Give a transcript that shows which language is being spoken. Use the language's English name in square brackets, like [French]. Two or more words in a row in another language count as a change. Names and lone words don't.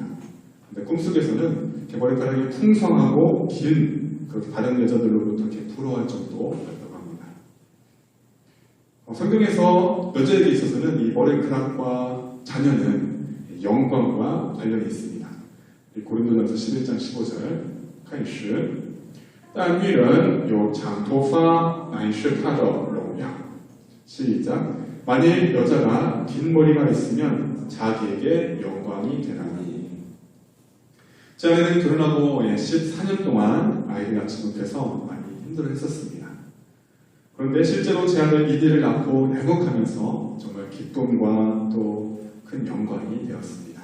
[Korean] 근데 꿈속에서는 이렇게 머리카락이 풍성하고 긴 그 다른 여자들로부터 이렇게 부러워할 정도였다고 합니다. 성경에서 여자에게 있어서는 이 머리카락과 자녀는 영광과 관련이 있습니다. 고린도전서 11장 15절 [Chinese] 开始但女人有长头发乃是她的荣耀 [Korean] 시작 만일 여자가 긴 머리가 있으면 자기에게 영광이 되나니. 제 아내는 결혼하고 14년 동안 아이를 낳지 못해서 많이 힘들어했었습니다. 그런데 실제로 제 아들 이디를 낳고 행복하면서 정말 기쁨과 또 큰 영광이 되었습니다.